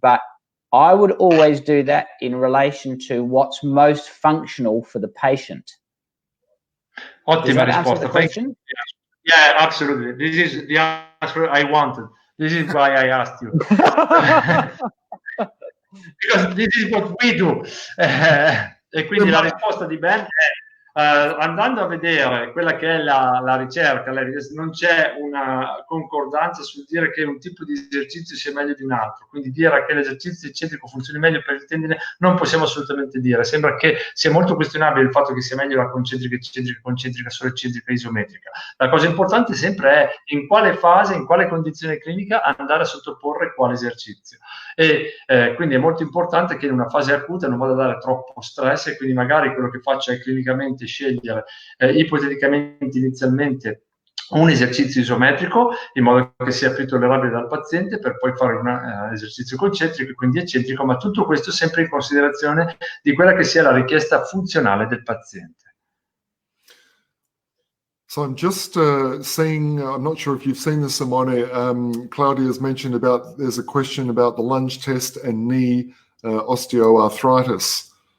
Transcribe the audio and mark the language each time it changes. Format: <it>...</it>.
<en>But I would always do that in relation to what's most functional for the patient.</en> <it>Ottima</it> <en>Does that answer</en> <it>risposta.</it> <en>the question? Yeah, absolutely. This is the answer I wanted. This is why I asked you. Because this is what we do.</en> <it>E quindi la risposta di Ben è, andando a vedere quella che è la ricerca, non c'è una concordanza sul dire che un tipo di esercizio sia meglio di un altro, quindi dire che l'esercizio eccentrico funzioni meglio per il tendine non possiamo assolutamente dire. Sembra che sia molto questionabile il fatto che sia meglio la concentrica, eccentrica, concentrica, solo eccentrica, isometrica. La cosa importante sempre è in quale fase, in quale condizione clinica andare a sottoporre quale esercizio. E quindi è molto importante che in una fase acuta non vada a dare troppo stress, e quindi magari quello che faccio è clinicamente scegliere ipoteticamente inizialmente un esercizio isometrico in modo che sia più tollerabile dal paziente, per poi fare un esercizio concentrico e quindi eccentrico, ma tutto questo sempre in considerazione di quella che sia la richiesta funzionale del paziente.</it> <en>So I'm just seeing, I'm not sure if you've seen this, Simone, Claudia's mentioned about, there's a question about the lunge test and knee osteoarthritis.</en>